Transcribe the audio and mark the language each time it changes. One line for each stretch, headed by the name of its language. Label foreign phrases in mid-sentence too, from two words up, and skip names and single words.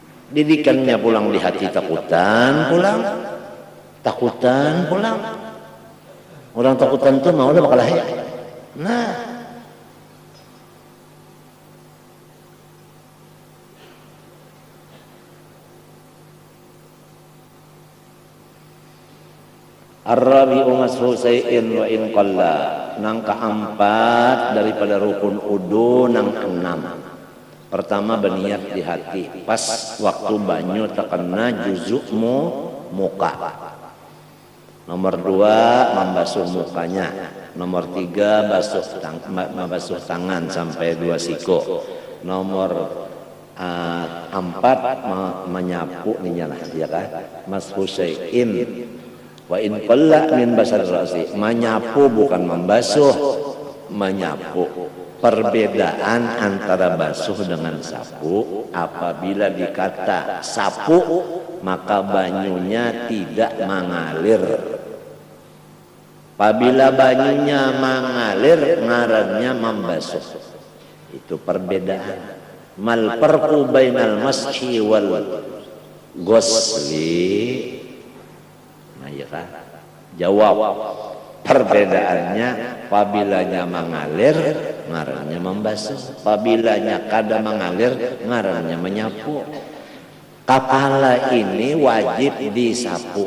Banjar: Didikannya pulang di hati takutan pulang. Orang takutan tuh mau udah bakal lahir. Nah,
Arabic: الرابع مسح شيء وإن قل.
Banjar: Nang keempat daripada rukun udu nang enam. Pertama berniat di hati pas waktu banyu terkena juzukmu muka.
Indonesian: Nomor 2 membasuh mukanya. Nomor 3 membasuh tangan sampai 2 siku. Nomor 4 menyapu nih ya kan.
Arabic: مسح شيء وإن قل من بشر الرأس.
Indonesian: Menyapu bukan membasuh, menyapu.
Banjar: Perbedaan antara basuh dengan sapu, apabila dikata sapu maka banyunya tidak mengalir. Apabila banyunya mengalir ngarannya membasuh.
Indonesian: Itu perbedaan.
Arabic: ما الفرق بين المسح والغسل.
Banjar: Nah ya kan? Jawab. Perbedaannya pabilanya mengalir ngarannya membasuh, pabilanya kada mengalir ngarannya menyapu.
Indonesian: Kepala ini wajib disapu.